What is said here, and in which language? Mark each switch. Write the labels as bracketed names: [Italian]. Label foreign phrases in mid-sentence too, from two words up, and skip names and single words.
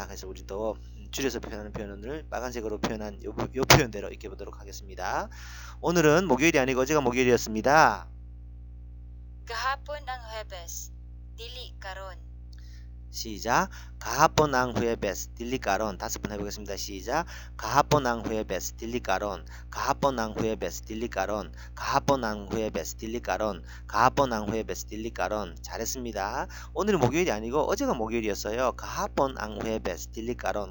[Korean] 그래서 우리도 줄여서 표현하는 표현을 빨간색으로 표현한 요 표현대로 익혀보도록 하겠습니다. 오늘은 목요일이 아니고 어제가 목요일이었습니다. [Cebuano] Gahapon ang Huwebes, dili karon. [Korean] 시작. [Cebuano] Gahapon ang Huwebes dili karon. [Korean] 다섯 번 해보겠습니다. 시작. [Cebuano] Gahapon ang Huwebes dili karon. Gahapon ang Huwebes dili karon. Gahapon ang Huwebes dili karon. Gahapon ang Huwebes dili karon. [Korean] 잘했습니다. 오늘은 목요일이 아니고 어제가 목요일이었어요. [Cebuano] Gahapon ang Huwebes dili karon.